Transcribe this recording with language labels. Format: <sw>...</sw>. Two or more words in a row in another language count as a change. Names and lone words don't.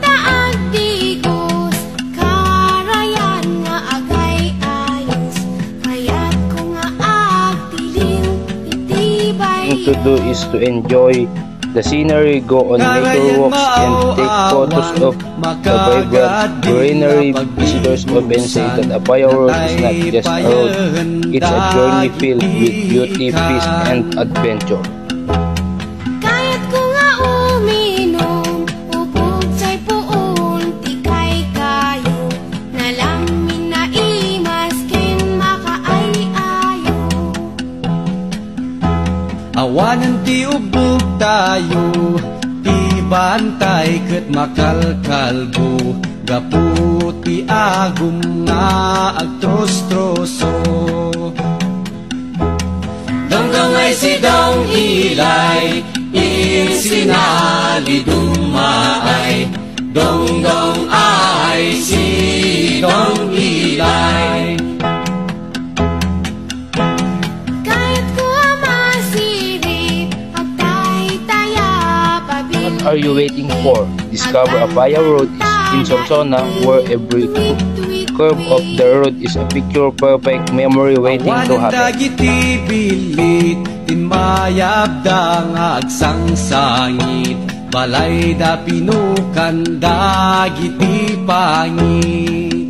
<en>Thing to do is to enjoy the scenery, go on nature walks, and take photos of the vibrant greenery. Visitors often say that Apaya Road is not just a road, it's a journey filled with beauty, peace, and adventure.</en> <ilo>Awanan ti ubog tayo, ti bantay ket makalkalbo, gaputi agum nga agtros-troso. Dongdong ay si dong ilay, insinali dumaay. Dongdong ay si dong ilay.</ilo> <en>What are you waiting for? Discover Apaya Road in Solsona, where every curve of the road is a picture-perfect memory waiting to happen.</en> <ilo>Dagiti bilit, tinmayab da nga agsangsangit, balay da pinukan dagiti pangit.</ilo>